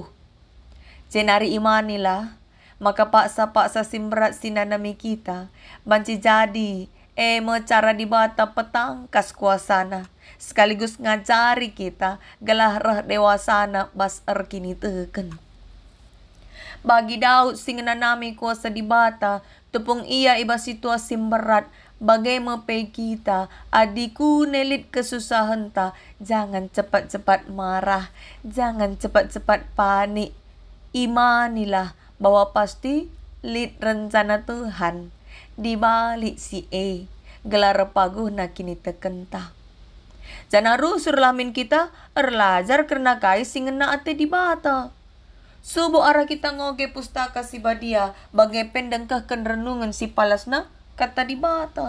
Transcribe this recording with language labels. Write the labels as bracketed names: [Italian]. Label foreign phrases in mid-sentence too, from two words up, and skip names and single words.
[Batak Karo] Jenari imanilah maka paksa-paksa simberat sinanami kita banci [Indonesian] jadi cara [Batak Karo] dibata petangkas kuasana sekaligus ngajari kita gelah reh dewasana bas kini teken. Bagi Daud singenanami kuasa dibata tepung ia iba situasi berat. Bagai mepe kita, adiku nelit kesusahan ta. [Indonesian] Jangan cepat-cepat marah, jangan cepat-cepat panik. Imanilah bahwa pasti [Batak Karo] lit [Indonesian] rencana Tuhan di balik [Batak Karo] si gelar paguh na kini tekenta. Jana rusur lamin kita erlajar karena kai singena ate di bata. Subuh arah kita ngoge pustaka si badia bagai pendengkah renungan si palasna kata di bata.